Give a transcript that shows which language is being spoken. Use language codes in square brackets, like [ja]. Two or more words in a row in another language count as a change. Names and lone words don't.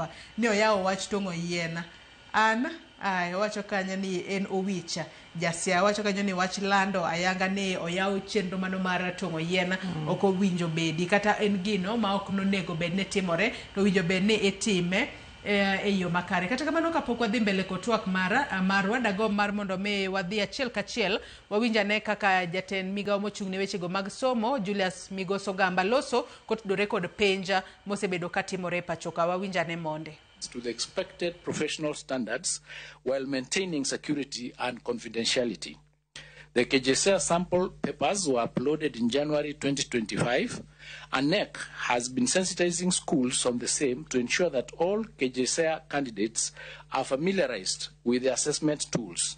[luo] Ne oyawo wach tongo yien. an wacho kanyo ni en Owicha Jasia wacho kanyo ni wach lando ayanga ni oyaw chenro mano mar tong'o yien ok owinjo bedi kata en gino ma ok nonego bed ne timore to winjo bed ni itime e yo makare. Kata kamano kapok wadhi mbele kotwak marwa dago mar mondo me wadhi achiel kachiel wawinjane kaka jatend migawo mochung'ne wechego mag somo Julius Migoso Gamba loso kotudore kod penja mosebedo katimore pachoka. Wawinjane monde. [en] To the expected professional standards while maintaining security and confidentiality. The KJSEA sample papers were uploaded in January 2025, and NEC has been sensitizing schools on the same to ensure that all KJSEA candidates are familiarized with the assessment tools.